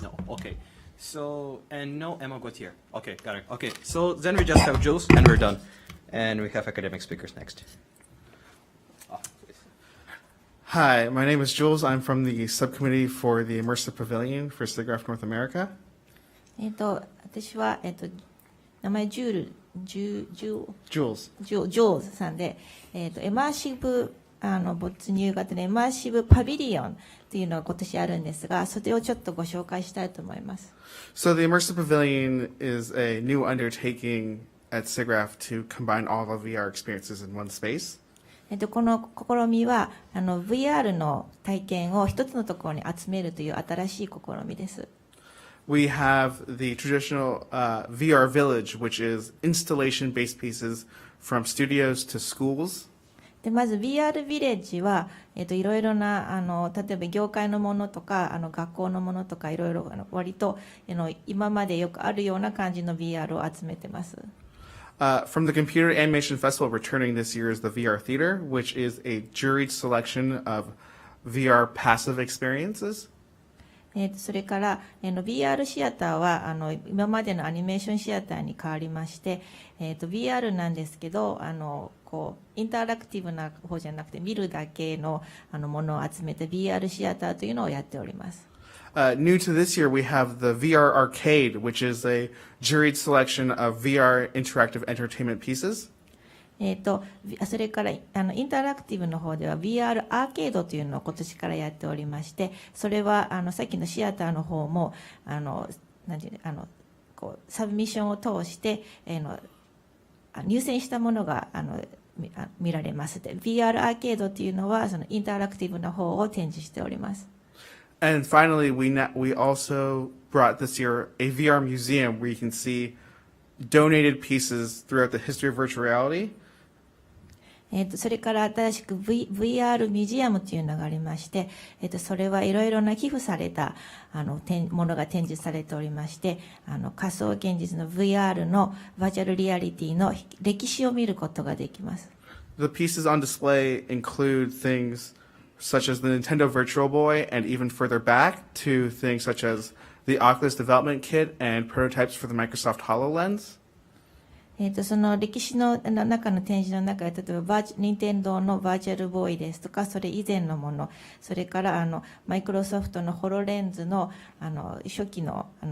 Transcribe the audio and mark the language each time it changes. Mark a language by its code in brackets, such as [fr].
[en] No. Okay. So, and no Emma Gautier. Okay, got it. Okay, so then we just have Jules, and we're done. And we have academic speakers next. Hi, my name is Jules. I'm from the subcommittee for the Immersive Pavilion for SIGGRAPH North America. [ja] 私は、名前ジューズさんで、エマーシブ没入型のエマーシブパビリオンというのが今年あるんですが、それをちょっとご紹介したいと思います。 [en] So the Immersive Pavilion is a new undertaking at SIGGRAPH to combine all the VR experiences in one space. [ja] この試みはVR の体験を一つのところに集めるという新しい試みです。 [en] We have the traditional VR village, which is installation-based pieces from studios to schools. [ja] でまず VR ビレッジは、いろいろな例えば業界のものとか学校のものとかいろいろ割と今までよくあるような感じの VR を集めてます。 [en] From the Computer Animation Festival, returning this year is the VR Theater, which is a juried selection of VR passive experiences. [ja] それから、VR シアターは今までのアニメーションシアターに変わりまして、VR なんですけどインタラクティブな方じゃなくて見るだけのものを集めて VR シアターというのをやっております。 [en] New to this year, we have the VR Arcade, which is a juried selection of VR interactive entertainment pieces. [ja] それからインタラクティブの方では VR アーケードというのを今年からやっておりまして、それはさっきのシアターの方もなんていうサブミッションを通して入選したものが見られます。で VR アーケードというのはそのインタラクティブな方を展示しております。 [en] And finally, we also brought this year a VR museum where you can see donated pieces throughout the history of virtual reality. [ja] それから新しく、VR ミュージアムというのがありまして、それはいろいろな寄付されたものが展示されておりまして、仮想現実の VR のバーチャルリアリティの歴史を見ることができます。 [en] The pieces on display include things such as the Nintendo Virtual Boy, and even further back to things such as the Oculus Development Kit and prototypes for the Microsoft HoloLens. [ja] その歴史の中の展示の中で、例えば任天堂のバーチャルボーイですとか、それ以前のもの、それからマイクロソフトのホロレンズの初期の